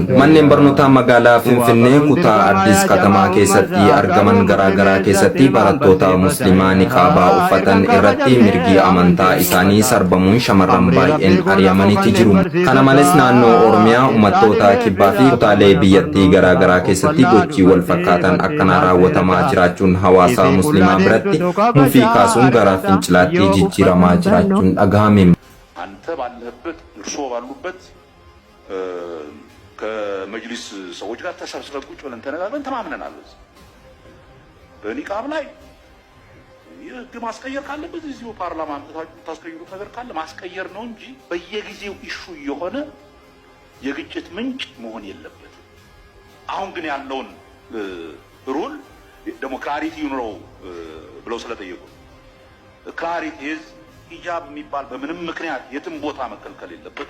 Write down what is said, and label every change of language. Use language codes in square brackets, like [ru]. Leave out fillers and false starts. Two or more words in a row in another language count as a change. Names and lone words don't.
[om] Manneen barnootaa magaalaa Finfinnee kutaa Addis Katamaa keessatti argaman garaagaraa keessatti barattoota muslimaa niqaabaa uffatan irratti mirgi amantaa isaanii sarbamuun shamarran baay'een ari'amaniiti jiru. Kana malees naannoo Oromiyaa uummattoota kibbaa fi kutaalee biyyattii garaagaraa keessatti gochii wal fakkaatan akkanaa raawwatamaa jiraachuun hawaasa muslimaa biratti mufii kaasuun gara fincilaatti jijjiiramaa jiraachuun dhagahame. [am] አንተ ባለህበት እርሶ ባሉበት ከመጅሊስ ሰዎች ጋር ተሰብስበን ቁጭ ብለን ተነጋግረን ተማምነናል። በኒቃብ ላይ የህግ ማስቀየር ካለበት እዚሁ ፓርላማ ታስቀይሩት ነገር ካለ ማስቀየር ነው እንጂ በየጊዜው ኢሹ የሆነ የግጭት ምንጭ መሆን የለበትም። አሁን ግን ያለውን ሩል ደግሞ ክላሪቲ ይኑረው ብለው ስለጠየቁ ክላሪቲ ሂጃብ የሚባል በምንም ምክንያት የትም ቦታ መከልከል የለበትም።